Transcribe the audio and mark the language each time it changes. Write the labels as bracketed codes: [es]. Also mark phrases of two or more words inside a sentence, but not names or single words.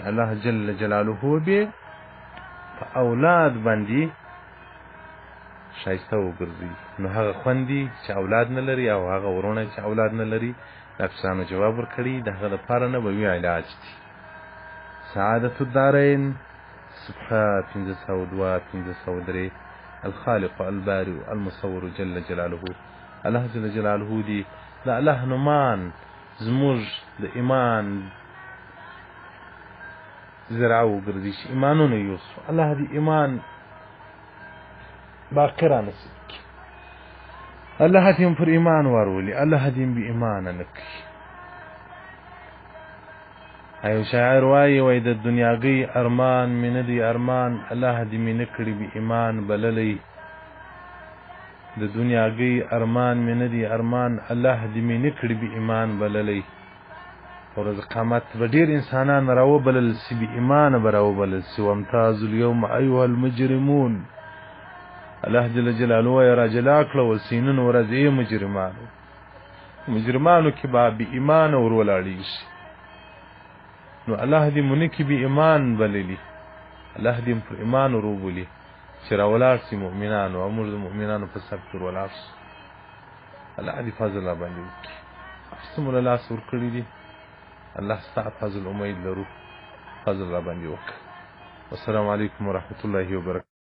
[ps] الله [ar] جل جلاله [ps] به په اولاد باندې ښایسته وګرځي. نو هغه خوندي چې اولاد نه لري او هغه ورونه چې اولاد نه لري، ډاکټرانو جواب ورکړي د هغه لپاره نه به وي علاج دي. سعادت الدارین صفحه 502 503. [ar] الخالق البارئ المصور جل جلاله. [ps] الله [ar] جل جلاله [ps] دی د الله نومان زموږ د ایمان زرعه وګرځي چې ایمانونه یوسو. الله دې ایمان باقی را نصیب کړي، الله دې پر ایمان ورولي، الله دې بې ایمانه نه کړي. ایو شاعر وای د دنیاګي ارمان مې نه دی ارمان الله دې مې نه کړي بې ایمان بللی د دنیاګي ارمان مې نه دی ارمان الله دې مې نه کړي بې ایمان بللی ورځ قیامت به ډېر انسانان راوبلل سي بې ایمانه به راوبلل سي [ar] وامتازوا اليوم ایها المجرمون [ps] الله [ar] جل جلاله [ps] وایي راجلا کړه سي نن ورځ ای مجرمانو کې به بې ایمانه ور ولاړېږي شي نو الله دې مونږ کې بې ایمان بللی الله دې پر ایمان وروبولي چې راولاړ سي مؤمنانو او موږ د مؤمنانو په صف کې ولاړ سو الله دې فضل را باندې وکړي هر څه مو له لاسه ورکړي دي الله ستا فضل امید لرو فضل را باندې وکړه [ar] والسلام علیکم ورحمة الله وبرکاته